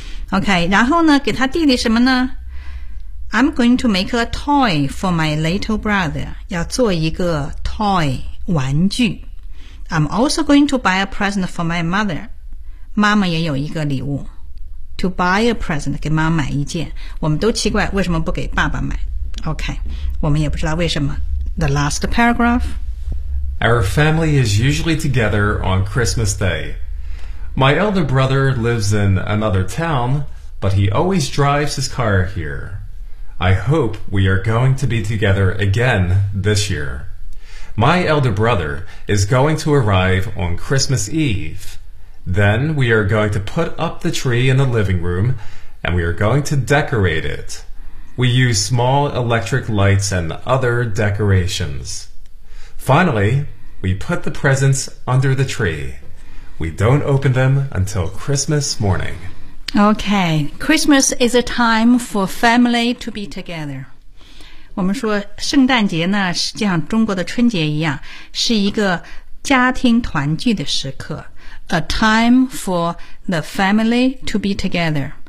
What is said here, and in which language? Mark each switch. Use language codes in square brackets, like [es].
[zh] OK, 然后呢给他弟弟什么呢？ [en] I'm going to make a toy for my little brother. [zh] 要做一个 toy, 玩具。 [en] I'm also going to buy a present for my mother. [zh] 妈妈也有一个礼物。 [en] To buy a present, [zh] 给妈妈买一件。我们都奇怪为什么不给爸爸买。OK, 我们也不知道为什么。 [en] The last paragraph. Our family is usually together on Christmas Day. My elder brother lives in another town, but he always drives his car here. I hope we are going to be together again this year. My elder brother is going to arrive on Christmas Eve. Then we are going to put up the tree in the living room, and we are going to decorate it. We use small electric lights and other decorations. Finally, we put the presents under the tree. We don't open them until Christmas morning. Okay, Christmas is a time for family to be together. [zh] 我们说圣诞节呢，就像中国的春节一样，是一个家庭团聚的时刻。 [en] A time for the family to be together.